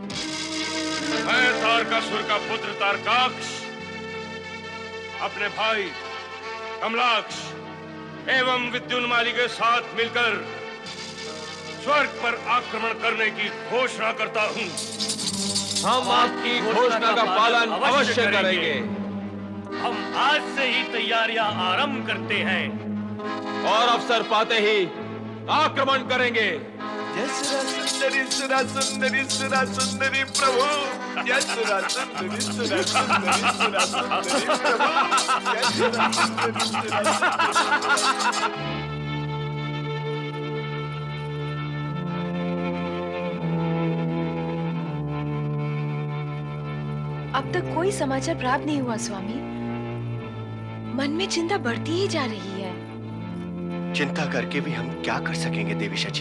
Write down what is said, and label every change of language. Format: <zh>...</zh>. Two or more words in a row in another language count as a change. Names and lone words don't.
<hi>मैं तारकासुर का पुत्र तारकाक्ष अपने भाई कमलाक्ष एवं विद्युन्माली के साथ मिलकर स्वर्ग पर आक्रमण करने की घोषणा करता हूँ। हम आपकी घोषणा का पालन अवश्य करेंगे। हम आज से ही तैयारियां आरंभ करते हैं और अवसर पाते ही आक्रमण करेंगे। जय सुरा सुंदरी सुरा सुंदरी सुरा सुंदरी प्रभु। जय सुरा सुंदरी सुरा सुंदरी सुरा सुंदरी प्रभु। जय सुरा सुंदरी सुरा सुंदरी। अब तक कोई समाचार प्राप्त नहीं हुआ स्वामी। मन में चिंता बढ़ती ही जा रही है। चिंता करके भी हम क्या कर सकेंगे देवी शची?</hi>